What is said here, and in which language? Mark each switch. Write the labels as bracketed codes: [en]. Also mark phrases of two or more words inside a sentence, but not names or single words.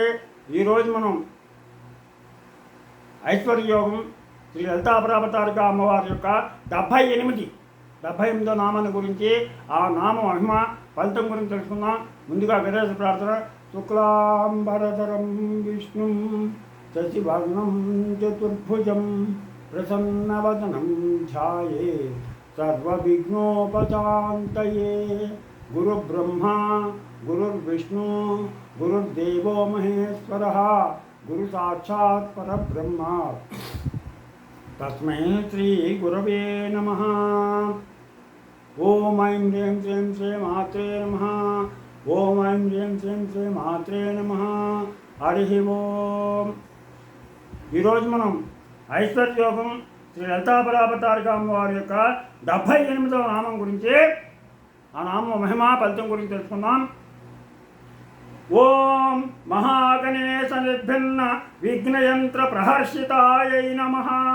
[te] ఈరోజు మనం ఐశ్వర్యయోగం శ్రీ లలితాపరాపతారిక అమ్మవారి యొక్క 78వ నామాన్ని గురించి, ఆ నామ మహిమ ఫలితం గురించి తెలుసుకుందాం. ముందుగా గణేశ ప్రార్థన. [sa] శుక్లాంబరధరం విష్ణుం శశివర్ణం చతుర్భుజం ప్రసన్నవదనం ధ్యాయే सर्वविघ्नोपशान्तये. गुरुब्रह्मा गुरुर्विष्णु गुरुर्देवो महेश्वरः गुरुसाक्षात् परब्रह्म तस्मै श्रीगुरवे नमः. ॐ ऐं ह्रीं श्रीं श्रीमात्रे नमः. ॐ ऐं ह्रीं श्रीं श्रीमात्रे नमः. हरिः ओम्. [te] ఈరోజు మనం ఐశ్వర్యయోగం శ్రీ లలితాపరాపతారిక అమ్మవారి యొక్క 78వ నామం గురించి, ఆ నామ మహిమా ఫలితం గురించి తెలుసుకుందాం. [sa] ఓం మహాగణేశ నిర్భిన్న విఘ్నయంత్ర ప్రహర్షితాయై నమః.